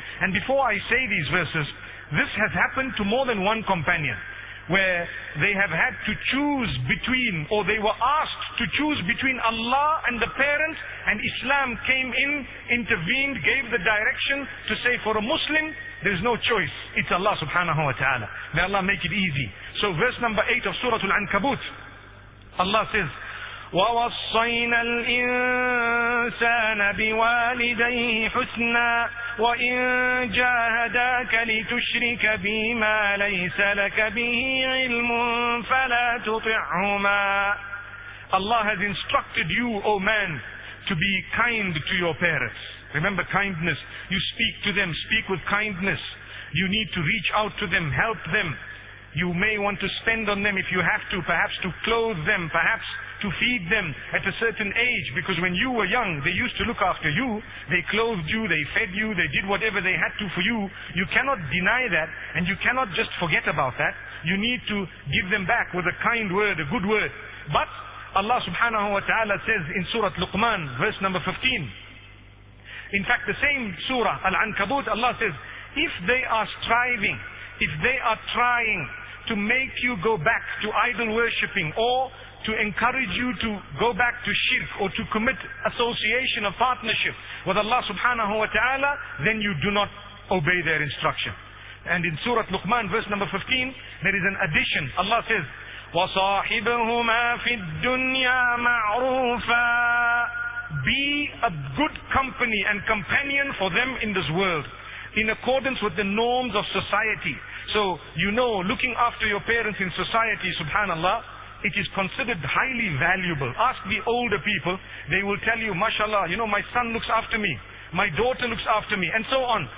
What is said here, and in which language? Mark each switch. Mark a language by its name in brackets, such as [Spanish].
[English] And before I say these verses, this has happened to more than one companion, where they have had to choose between, or they were asked to choose between Allah and the parents, and Islam came in, intervened, gave the direction to say, for a Muslim, there's no choice. It's Allah subhanahu wa ta'ala. May Allah make it easy. So verse number 8 of Surah Al-Ankabut, Allah says, [Arabic] وَوَصَّيْنَا الْإِنسَانَ بِوَالِدَيْهِ حُسْنًا وَإِنْ جَاهَدَاكَ لِتُشْرِكَ بِمَا لَيْسَ لَكَ بِهِ عِلْمٌ فَلَا تُطِعْهُمَا. [English] Allah has instructed you, O man, to be kind to your parents. Remember kindness. You speak to them, speak with kindness. You need to reach out to them, help them. You may want to spend on them if you have to, perhaps to clothe them, perhaps to feed them at a certain age, because when you were young, they used to look after you, they clothed you, they fed you, they did whatever they had to for you. You cannot deny that, and you cannot just forget about that. You need to give them back with a kind word, a good word. But Allah subhanahu wa ta'ala says in Surah Luqman, verse number 15, in fact the same surah, Al-Ankabut, Allah says, if they are striving, if they are trying to make you go back to idol worshipping, or to encourage you to go back to shirk, or to commit association of partnership with Allah subhanahu wa ta'ala, then you do not obey their instruction. And in Surah Luqman, verse number 15, there is an addition. Allah says, [Arabic] وَصَاحِبَهُمَا فِي الدُّنْيَا مَعْرُوفًا. [English] Be a good company and companion for them in this world, in accordance with the norms of society. So, you know, looking after your parents in society, subhanallah, it is considered highly valuable. Ask the older people, they will tell you, mashallah, you know, my son looks after me, my daughter looks after me, and so on.